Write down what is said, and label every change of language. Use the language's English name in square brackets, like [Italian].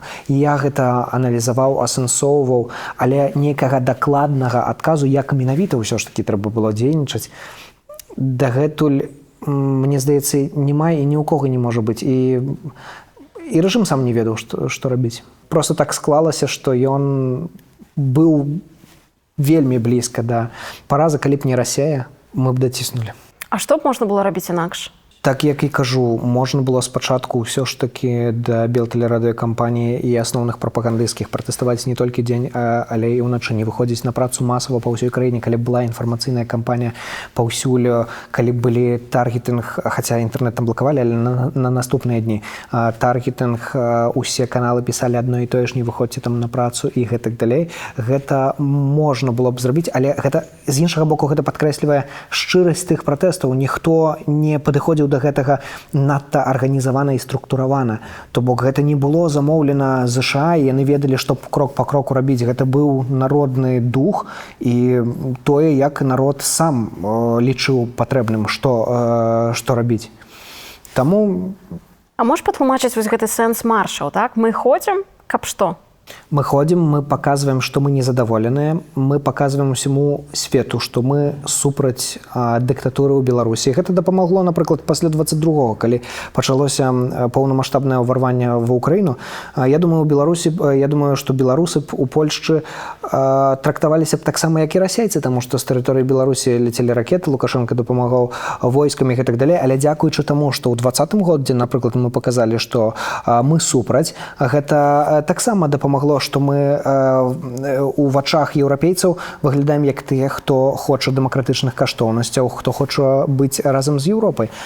[Belarusian] Я гэта аналізаваў, асэнсоўваў, але нейкага дакладнага адказу, як менавіта ўсё ж такі трэба было дзейнічаць, дагэтуль, мне здаецца, няма і ні ў кого не можа быць. І рэжым сам не ведаў, што рабіць. Проста так склалася, што ён быў вельмі блізка да паразы. Калі б не Расія, мы б даціснулі. А што б можна было рабіць інакш? Так, як і кажу, можна было спачатку ўсё ж такі да Белтэлерадыёкампаніі і асноўных прапагандысцкіх пратэставаць не толькі дзень, але і ўначы, не выходзіць на працу масава па ўсёй краіне, калі б была інфармацыйная кампанія паўсюль, калі б былі таргетынг, хаця інтэрнэт там блакавалі, але на наступныя дні. Таргетынг, усе каналы пісалі адно і тое ж: не выходзьце там на працу і гэтак далей. Гэта можна было б зрабіць, але гэта, з іншага боку, гэта падкрэслівае шчырасць тых пратэстаў. Ніхто не падыходзіў да гэтага надта арганізавана і структуравана. То бок гэта не было замоўлена ЗША, і яны ведалі, што крок па кроку рабіць. Гэта быў народны дух і тое, як народ сам лічыў патрэбным, што рабіць. Таму... А можаш патлумачыць вось гэты сэнс маршаў, так? Мы ходзім, каб што? [Russian] Мы ходим, мы показываем, что мы незадоволенные, мы показываем всему свету, что мы супраць диктатуры ў Беларусі. [Belarusian] Гэта дапамагло, напрыклад, пасля 22-го, калі пачалося поўнамасштабнае ўварванне в Украіну. Я думаю, што беларусы б у Польшчы трактаваліся б таксама, як і расейцы, таму што з тэрыторыі Беларусі ляцелі ракеты, Лукашенко дапамагаў войскамі і так далей, але дзякуючы таму, што ў 20-м годзе, напрыклад, мы паказалі, што мы супраць, гэта таксама дапамагло, што мы у вачах еўрапейцаў выглядаем як тыя, хто хоча дэмакратычных каштоўнасцяў, хто хоча быць разам з Еўропай.